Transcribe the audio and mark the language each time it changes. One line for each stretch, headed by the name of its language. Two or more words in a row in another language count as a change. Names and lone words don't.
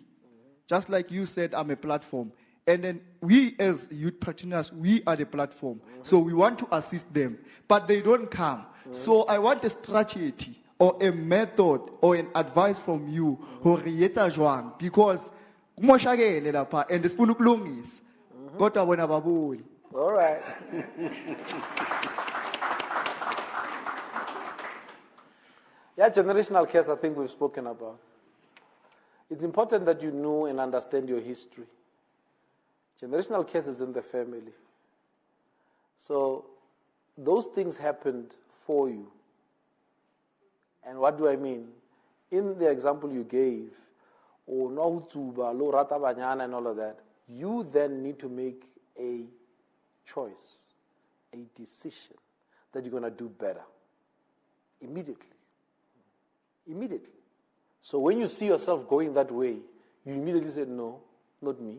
English: Just like you said, I'm a platform. And then we as youth practitioners, we are the platform. So we want to assist them, but they don't come. So I want a strategy or a method or an advice from you, because
Zulu: kumoshakele lapha
English: and
Zulu: sifuna ukulungisa. Kodwa bona babuyi.
English: All right. Yeah, generational curse, I think we've spoken about. It's important that you know and understand your history. Generational curse is in the family. So those things happened for you. And what do I mean? In the example you gave, or
Southern Sotho: no tuba, lo rata banyana
English: and all of that, you then need to make a choice, a decision that you're going to do better. Immediately. Immediately. So when you see yourself going that way, you immediately say, no, not me.